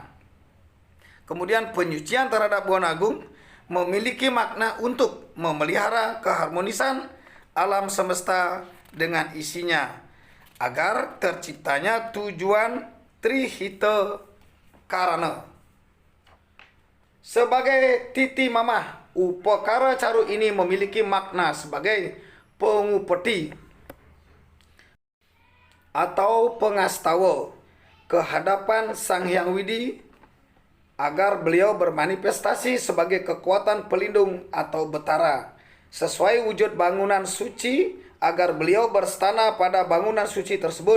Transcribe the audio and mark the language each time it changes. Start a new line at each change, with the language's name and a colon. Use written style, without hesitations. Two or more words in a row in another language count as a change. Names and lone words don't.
Indonesian: Kemudian penyucian terhadap buana agung memiliki makna untuk memelihara keharmonisan alam semesta dengan isinya agar terciptanya tujuan trihita karana. Sebagai titi mamah, upakara caru ini memiliki makna sebagai pengupeti atau pengastawa kehadapan Sang Hyang Widi agar beliau bermanifestasi sebagai kekuatan pelindung atau betara sesuai wujud bangunan suci agar beliau berstana pada bangunan suci tersebut.